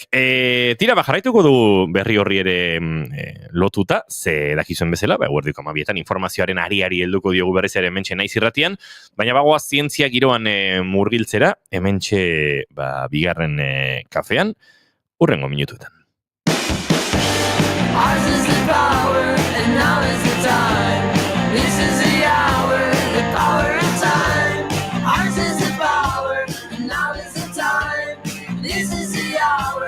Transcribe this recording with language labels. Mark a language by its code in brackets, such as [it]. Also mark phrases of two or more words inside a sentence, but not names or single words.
[eu] Tira, jarraituko dugu berri horri ere lotuta, ze dakizuen bezala, guardiko amabietan informazioaren ari helduko diogu berriz ere hementxe naiz irratian, baina bagoaz zientzia giroan murgiltzera, hementxe bigarren kafean, hurrengo minutuetan. [en] Ours is the power, and now is the time. This is the hour, the power of time. Ours is the power, and now is the time. This is the hour.